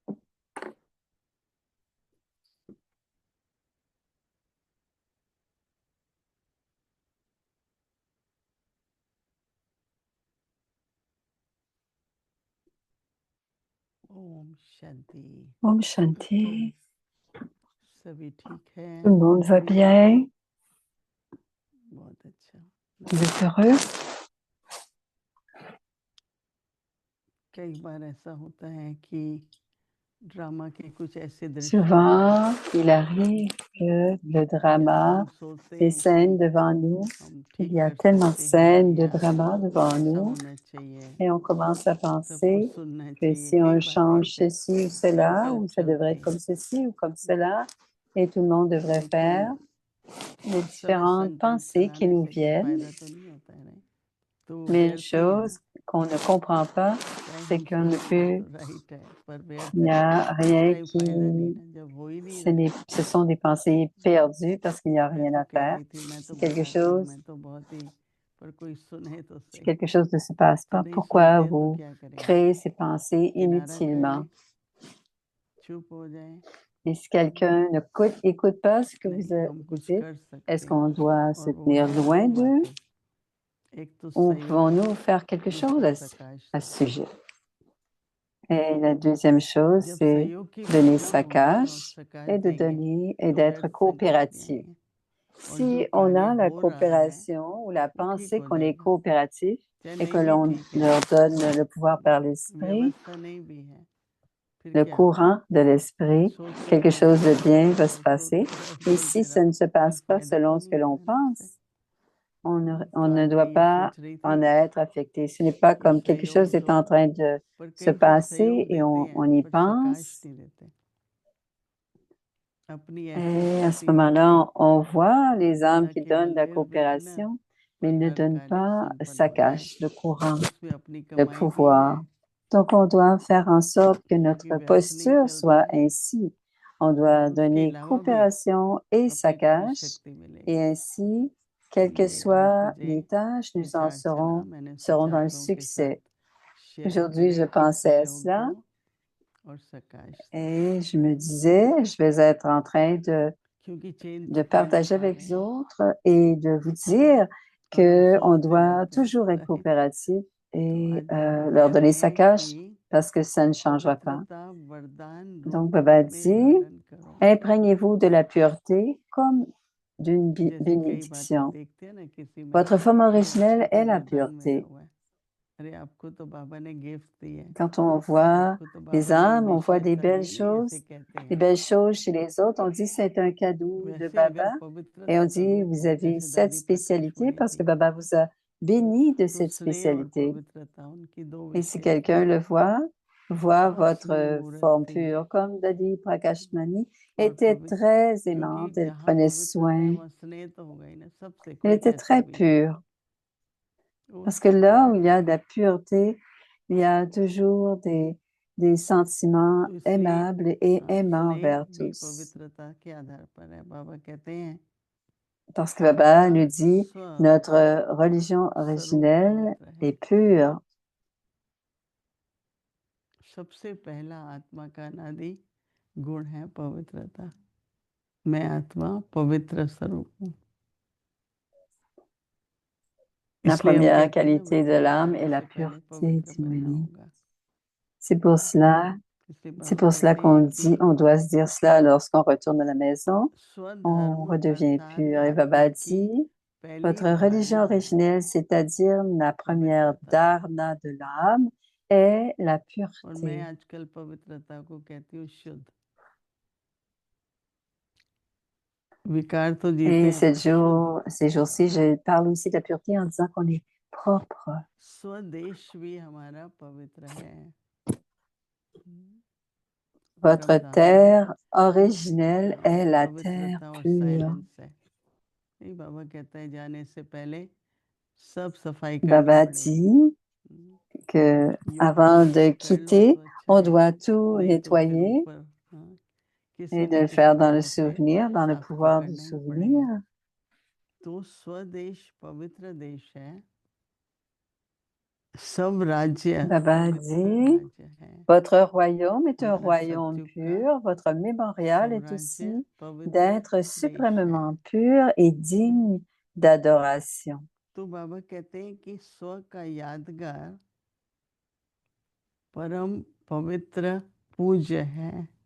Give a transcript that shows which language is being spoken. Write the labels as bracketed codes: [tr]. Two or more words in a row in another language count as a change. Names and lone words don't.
[hi] ओम शांति। ओम शांति. सभी ठीक है? [fr] Tout le monde va bien? [hi] बहुत अच्छा। [fr] Vous êtes heureux? [hi] कई बार ऐसा होता है कि ड्रामा के कुछ ऐसे दृश्य [fr] Souvent, il arrive que le drama, [hi] हम सोचते [fr] les [hi] हैं [fr] scènes [hi] कि [fr] devant nous, [hi] हम [fr] il [hi] ठीक [fr] y a [hi] कर [fr] tellement de [hi] सकते हैं [fr] scènes de [hi] या [fr] drama devant [hi] ऐसा [fr] nous [hi] होना चाहिए, [fr] et on commence à [hi] सबको [fr] penser [hi] सुनना [fr] que [hi] चाहिए, [fr] si [hi] कई [fr] on [hi] बातें [fr] change [hi] ऐसे [fr] ceci ou cela, ou ça [hi] चलती [fr] devrait être [hi] हैं, [fr] comme ceci ou comme cela, et tout le monde devrait faire les [hi] उस तरह [fr] différentes [hi] सेंटेंस [fr] pensées qui [hi] चलाने [fr] nous [hi] से कोई [fr] viennent. [hi] फायदा तो नहीं होता है, नहीं? तो [fr] Mais une [hi] व्यर्थ ही है [fr] chose [hi] ना, [fr] qu'on ne comprend pas, [hi] चाहे [fr] c'est [hi] हम [fr] qu'on ne [hi] सोचते हैं [fr] peut, [hi] तो राइट है, पर व्यर्थ [fr] il n'y [hi] है, [fr] a [hi] उसका [fr] rien [hi] ही फायदा नहीं [fr] qui, [hi] ना, जब हो ही नहीं रहा है। [fr] ce sont des pensées perdues parce qu'il n'y a [hi] मैं [fr] rien [hi] तो [fr] à [hi] कह [fr] faire. [hi] रही थी, मैं तो [fr] Si quelque [hi] बताती हूँ, [fr] chose, [hi] मैं तो बहुत ही, पर कोई सुने तो [fr] si [hi] सही, [fr] quelque chose ne se passe [hi] तो [fr] pas, [hi] नहीं [fr] pourquoi [hi] सुनते तो [fr] vous [hi] क्या करें, [fr] créez ces pensées [hi] किनारा कर [fr] inutilement? [hi] लें, चुप हो जाएं? [fr] Et si quelqu'un ne écoute pas ce que [hi] नहीं, हम [fr] vous [hi] कुछ [fr] dites, [hi] कर [fr] est-ce [hi] सकते [fr] qu'on [hi] हैं, [fr] doit se [hi] और वो [fr] tenir [hi] है [fr] loin [hi] दो [fr] d'eux [hi] बातें, एक तो [fr] ou [hi] सहयोग, [fr] pouvons-nous faire quelque chose [hi] दूसरा [fr] à [hi] प्रकाश [fr] ce [hi] से। [fr] sujet? Et la deuxième chose, [hi] जब [fr] c'est [hi] सहयोग की [fr] donner [hi] भावना [fr] sa [hi] होगी और [fr] cache [hi] प्रकाश [fr] et de [hi] देंगे [fr] donner et [hi] तो [fr] d'être [hi] व्यर्थ संकल्प नहीं [fr] coopératif. [hi] आएंगे, और जो [fr] Si on [hi] कार्य [fr] a la [hi] हो रहा है [fr] coopération ou la [hi] वो ठीक [fr] pensée [hi] हो [fr] qu'on est [hi] जाएगा, [fr] coopératif [hi] चाहे [fr] et que [hi] नहीं भी [fr] l'on [hi] ठीक है, [fr] leur donne le pouvoir par l'esprit, [hi] व्यवस्था नहीं भी है, फिर [fr] le [hi] क्या होगा? [fr] courant de l'esprit, [hi] सोचते [fr] quelque [hi] रहो, [fr] chose de [hi] बोलते [fr] bien va [hi] रहो, [fr] se passer. [hi] सोचते रहो, [fr] Et si [hi] बोलते [fr] ça [hi] रहो, [fr] ne se [hi] कोई [fr] passe pas [hi] फायदा तो [fr] selon ce que [hi] नहीं [fr] l'on [hi] होगा ना उससे। [fr] pense, on [hi] तो [fr] ne [hi] आज [fr] doit [hi] मैं ये [fr] pas [hi] सोच रही थी [fr] en être affecté. Ce n'est pas [hi] कि [fr] comme quelque [hi] सहयोग [fr] chose est [hi] तो, [fr] en train de [hi] पर [fr] se [hi] कई फिर [fr] passer [hi] सहयोग [fr] et [hi] देते [fr] on [hi] हैं [fr] y [hi] पर प्रकाश [fr] pense. [hi] नहीं देते, अपनी ऐसी [fr] Et à ce [hi] स्थिति देके [fr] moment-là, on voit les âmes [hi] न [fr] qui donnent [hi] केवल [fr] la [hi] निर्विघ्न [fr] coopération, mais [hi] पर [fr] ils ne [hi] हर [fr] donnent [hi] कार्य [fr] pas [hi] संपन्न [fr] sa [hi] हो जाए, [fr] cache, le courant, [hi] उसमें अपनी [fr] le [hi] कमाई भी है, [fr] pouvoir. Donc, on doit faire en sorte que [hi] क्योंकि [fr] notre [hi] व्यर्थ नहीं [fr] posture [hi] चलता [fr] soit [hi] है, [fr] ainsi. On doit [hi] और उसके [fr] donner [hi] अलावा भी [fr] coopération et sa [hi] अपने को कुछ [fr] cache, [hi] शक्ति [fr] et [hi] मिलेगी। [fr] ainsi, quelles que [hi] ये आज [fr] soient [hi] मुझे [fr] les tâches, nous en [hi] विचार चला, [fr] serons, [hi] मैंने [fr] seront [hi] सोचा [fr] dans le [hi] आप लोगों के साथ [fr] succès. [hi] शेयर [fr] Aujourd'hui, je [hi] करें कि [fr] pensais à [hi] सहयोग दो [fr] cela [hi] और प्रकाश दो, [fr] et je me disais, je vais être en train [hi] क्योंकि चेन [fr] de [hi] तूफान [fr] partager [hi] उठा [fr] avec [hi] रहे [fr] les [hi] हैं [fr] autres et de vous dire [hi] और हम [fr] qu'on [hi] सोचते [fr] doit [hi] रहते हैं, [fr] toujours être [hi] राइट? [fr] coopératif [hi] तो [fr] et [hi] आज बाबा [fr] leur [hi] कह [fr] donner [hi] रहे [fr] sa [hi] हैं [fr] cache [hi] कि [fr] parce que ça ne changera pas. [hi] पवित्रता वरदान [fr] Donc, [hi] रूप [fr] Baba [hi] में [fr] dit, [hi] धारण करो, [fr] imprégnez-vous de la pureté comme d'une [hi] जैसे कई बातें [fr] bénédiction. [hi] देखते हैं ना किसी में [fr] Votre forme [hi] कि [fr] originelle [hi] आपको तो [fr] est la [hi] वरदान मिला [fr] pureté. [hi] हुआ है, अरे आपको तो बाबा ने गिफ्ट दी है, [fr] Quand on voit [hi] आपको तो [fr] les [hi] बाबा ने [fr] âmes, on voit [hi] विशेषता दी है, नहीं ऐसे कहते [fr] des [hi] हैं। [fr] belles choses chez les autres. On dit c'est un cadeau de [hi] वैसे अगर [fr] Baba. Et on [hi] पवित्रता का [fr] dit [hi] रूप [fr] vous [hi] हो, [fr] avez [hi] जैसे [fr] cette [hi] दादी प्रकाश [fr] spécialité [hi] मणि [fr] parce que [hi] थी, [fr] Baba vous a béni de [hi] तो [fr] cette [hi] स्नेह और [fr] spécialité. [hi] पवित्रता उनकी दो [fr] Et si [hi] विशेषता [fr] quelqu'un [hi] है, [fr] le voit, voit [hi] बहुत स्नेह [fr] votre [hi] मूर्त [fr] forme [hi] थी [fr] pure, comme Dadi Prakashmani [hi] और [fr] était [hi] पवित्र, [fr] très [hi] क्योंकि [fr] aimante, elle [hi] जहाँ [fr] prenait [hi] पवित्रता है [fr] soin, [hi] वहाँ स्नेह तो होगा ही ना, सबसे [fr] elle [hi] कोई [fr] était [hi] कैसा [fr] très [hi] भी है, [fr] pure. [hi] वो [fr] Parce que [hi] सबको [fr] là où il y [hi] रहता [fr] a de [hi] है। [fr] la pureté, il y a toujours des sentiments [hi] तो इसलिए [fr] aimables et aimants [hi] स्नेह [fr] envers [hi] भी [fr] tous. [hi] पवित्रता के आधार पर है। बाबा कहते हैं [fr] Parce que Baba nous [hi] आपका [fr] dit, [hi] स्व [fr] notre religion [hi] स्वरूप [fr] originelle [hi] पवित्र है। [fr] est pure. [hi] सबसे पहला आत्मा का अनादि गुण है पवित्रता। मैं आत्मा पवित्र स्वरूप हूँ। [fr] La [hi] इसलिए हम [fr] première [hi] कहते हैं ना [fr] qualité de [hi] विद्वान [fr] l'âme [hi] होने [fr] est la [hi] से पहले [fr] pureté [hi] पवित्र बनना [fr] d'humanité. [hi] होगा। [fr] C'est pour cela, [hi] इसलिए [fr] c'est [hi] बाबा [fr] pour cela [hi] कहते [fr] qu'on [hi] हैं [fr] dit, [hi] कि [fr] on doit se dire cela lorsqu'on retourne à la maison, on [hi] स्वधर्म [fr] redevient [hi] अर्थात [fr] pur. Et [hi] आत्मा [fr] Baba [hi] की [fr] dit, [hi] पहली [fr] votre religion [hi] धारणा है [fr] originelle, c'est-à-dire la première [hi] पवित्रता। [fr] dharana de l'âme, est la [hi] और मैं [fr] pureté. [hi] आजकल पवित्रता को कहती हूँ शुद्ध। विकार तो जीते [fr] Et [hi] हैं पर शुद्ध। [fr] ces jours-ci, je parle aussi de la pureté en disant qu'on est propre. [hi] स्वदेश भी हमारा पवित्र है। [fr] Votre [hi] परम धाम [fr] terre originelle est la terre [hi] पवित्रता और [fr] pure. [hi] साइलेंस है। नहीं, बाबा कहता है जाने से पहले सब सफाई करनी [fr] Baba [hi] पड़ेगी। [fr] dit que [hi] योग [fr] avant [hi] तो [fr] de [hi] कर लो [fr] quitter, [hi] तो अच्छा [fr] on [hi] है, [fr] doit tout [hi] नहीं तो फिर [fr] nettoyer [hi] ऊपर किसी [fr] et de [hi] न [fr] le [hi] किसी [fr] faire dans le [hi] तरह से [fr] souvenir, dans le [hi] साफ तो [fr] pouvoir du [hi] करना ही [fr] souvenir. [hi] पड़ेगा। तो स्वदेश पवित्र देश है। सब राज्य [fr] Baba [hi] पवित्र [fr] dit, [hi] राज्य है। [fr] votre royaume est un [hi] हमारा [fr] royaume [hi] सतयुग का [fr] pur, votre mémorial est [hi] स्वराज्य [fr] aussi [hi] पवित्र [fr] d'être [hi] देश है। [fr] suprêmement pur et digne d'adoration. [hi] तो बाबा कहते हैं कि स्व का यादगार परम पवित्र पूज्य है।